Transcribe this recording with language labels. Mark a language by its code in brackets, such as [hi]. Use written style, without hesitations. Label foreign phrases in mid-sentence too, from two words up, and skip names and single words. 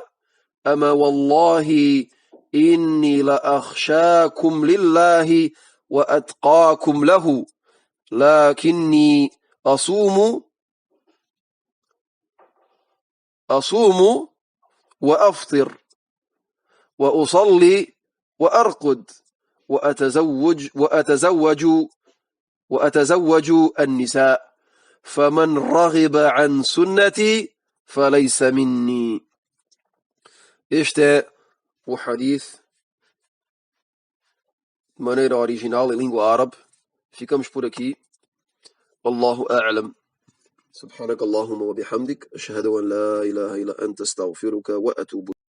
[ar] أما والله إني لأخشاكم لله وأتقاكم له، لكني أصوم وأفطر وأصلي وأرقد وأتزوج النساء، فمن رغب عن سنتي فليس مني. [pt] Este é o hadith de maneira original em língua árabe. Ficamos por aqui. [ar] والله أعلم. سبحانك اللهم وبحمدك أشهد أن لا إله إلا أنت أستغفرك وأتوب